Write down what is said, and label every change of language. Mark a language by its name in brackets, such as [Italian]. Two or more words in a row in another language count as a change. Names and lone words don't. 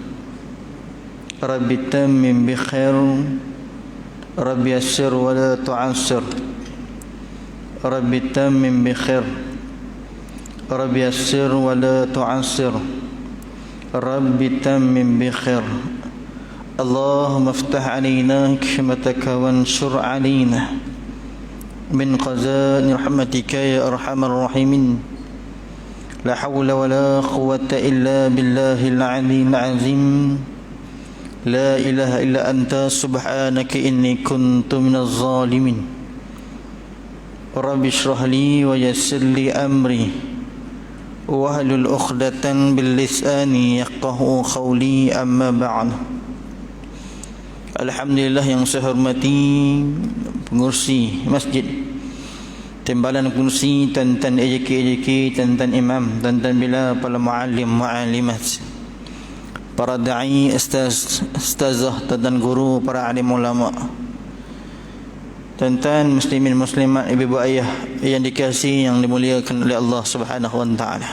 [Arabic] رب تمم بالخير. رب يسر ولا تعسر. رب تمم بالخير. رب يسر ولا تعسر. رب تمم بالخير. اللهم افتح علينا حكمتك وانشر علينا من خزائن رحمتك يا أرحم الراحمين. لا حول ولا قوة إلا بالله العلي العظيم. لا إله إلا أنت سبحانك إني كنت من الظالمين. رب اشرح لي ويسر لي أمري واحلل عقدة من لساني يفقهوا قولي أما بعد. [Malay] Alhamdulillah yang saya hormati pengurusi masjid, timbalan pengurusi, tuan-tuan AJK, tuan-tuan imam, tuan-tuan bila, para muallim muallimat, para da'i, ustazah, tuan-tuan guru, para alim ulama, tuan-tuan muslimin muslimat, ibu ayah yang dikasihi, yang dimuliakan oleh [Arabic] الله سبحانه وتعالى.